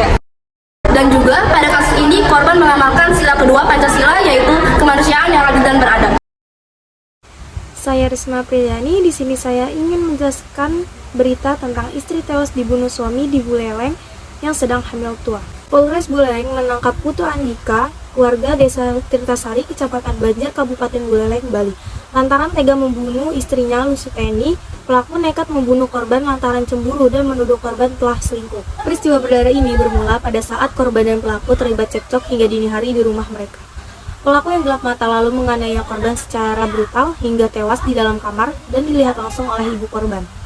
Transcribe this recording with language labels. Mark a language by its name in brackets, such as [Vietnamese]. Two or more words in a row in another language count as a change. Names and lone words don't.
[Indonesian] Dan juga pada kasus ini korban mengamalkan sila kedua Pancasila yaitu kemanusiaan yang adil dan beradab. Saya Risma Priyani, di sini saya ingin menjelaskan berita tentang istri tewas dibunuh suami di Buleleng yang sedang hamil tua. Polres Buleleng menangkap Putu Andika, warga desa Tirtasari, Kecamatan Banjar, Kabupaten Buleleng, Bali. Lantaran tega membunuh istrinya Lusiteni, pelaku nekat membunuh korban lantaran cemburu dan menuduh korban telah selingkuh. Peristiwa berdarah ini bermula pada saat korban dan pelaku terlibat cekcok hingga dini hari di rumah mereka. Pelaku yang gelap mata lalu menganiaya korban secara brutal hingga tewas di dalam kamar dan dilihat langsung oleh ibu korban.